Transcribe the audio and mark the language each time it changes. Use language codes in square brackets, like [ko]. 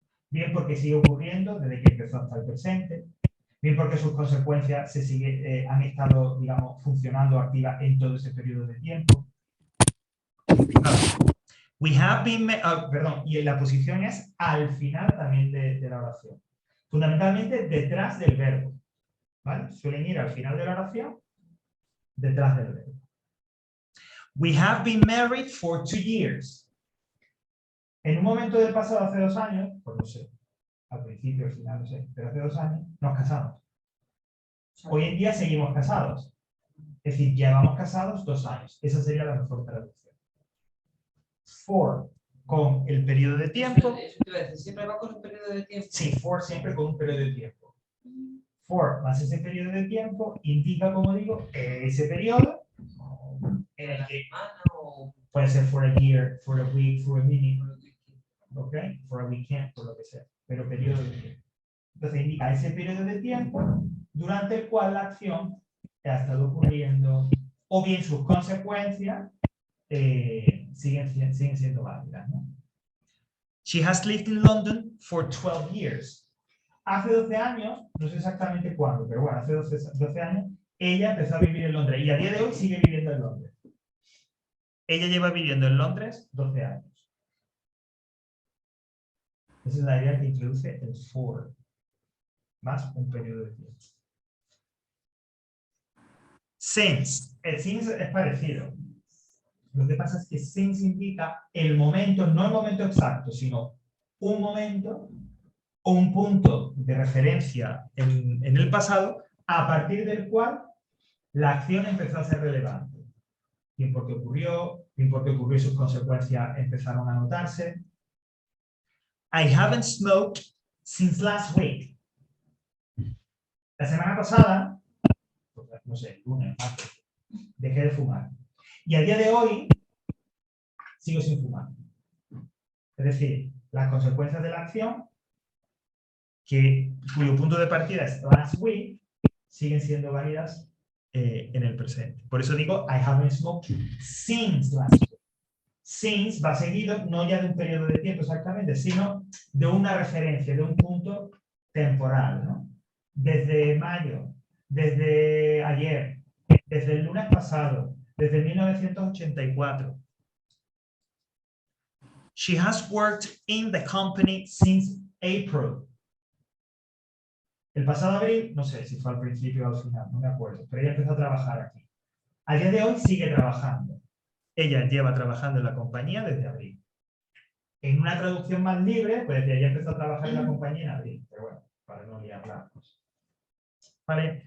[es] Bien porque sigue ocurriendo desde que empezó hasta el presente, bien porque sus consecuencias han estado, digamos, funcionando activas en todo ese periodo de tiempo. [en] We have been, [es] perdón, y la posición es al final también de la oración. Fundamentalmente detrás del verbo. ¿Vale? Suelen ir al final de la oración detrás del verbo. [en] We have been married for 2 years. [es] En un momento del pasado, hace 2 años, pues no sé, al principio, al final, no sé, pero hace 2 años nos casamos. Hoy en día seguimos casados. Es decir, llevamos casados 2 años. Esa sería la mejor traducción. For con el periodo de tiempo. Eso te iba a decir, siempre va con un periodo de tiempo. Sí, for siempre con un periodo de tiempo. For más ese periodo de tiempo indica, como digo, ese periodo en el que puede ser [en] for a year, for a week, for a minute, [es] ¿ok? [en] For a weekend, [es] por lo que sea, pero periodo de tiempo. Entonces indica ese periodo de tiempo durante el cual la acción ha estado ocurriendo, o bien sus consecuencias siguen siendo válidas, ¿no? [en] She has lived in London for 12 years. [es] Hace 12 años, no sé exactamente cuándo, pero bueno, hace 12 años, ella empezó a vivir en Londres y a día de hoy sigue viviendo en Londres. Ella lleva viviendo en Londres 12 años. Esa es la idea que introduce el for, más un periodo de tiempo. Since. El since es parecido. Lo que pasa es que since indica el momento, no el momento exacto, sino un momento o un punto de referencia en el pasado a partir del cual la acción empezó a ser relevante. Bien porque ocurrió y sus consecuencias empezaron a notarse. [en] I haven't smoked since last week. [es] La semana pasada, no sé, lunes, martes, dejé de fumar. Y a día de hoy sigo sin fumar. Es decir, las consecuencias de la acción cuyo punto de partida es last week, siguen siendo válidas en el presente. Por eso digo, [en] I haven't smoked since last week. [es] Since va seguido no ya de un periodo de tiempo exactamente, sino de una referencia, de un punto temporal, ¿no? Desde mayo, desde ayer, desde el lunes pasado, desde 1984. [en] She has worked in the company since April. [es] El pasado abril, no sé si fue al principio o al final, no me acuerdo, pero ella empezó a trabajar aquí. A día de hoy sigue trabajando. Ella lleva trabajando en la compañía desde abril. En una traducción más libre, pues ella empezó a trabajar en la compañía en abril, pero bueno, para no liarla. ¿Vale?